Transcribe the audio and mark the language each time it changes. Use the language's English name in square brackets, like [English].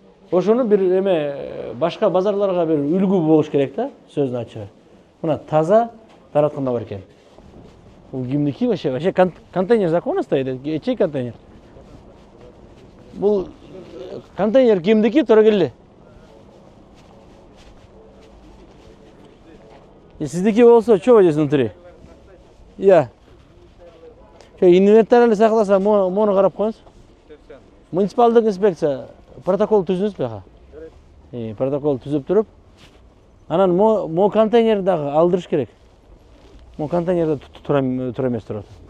[Kyrgyz] Ошону бир эме башка базарларга бир үлгү болуш керек да, сөзүн ачыгы. Мына таза таратканда бар экен. Бул кимдики [Russian] вообще контейнер законно стоит, чей контейнер? [Kyrgyz] Бул контейнер кимдики, тура келди? Сиздики болсо, [Russian] что здесь внутри? [Kyrgyz] Я. Инвентарьны сакласа, мону карап коюңуз. Муниципалдык инспекция протокол түзүңүз бияка. Протокол түзүп туруп, анан мо контейнер дагы алдырыш керек. Мо контейнерде тура эмес турат.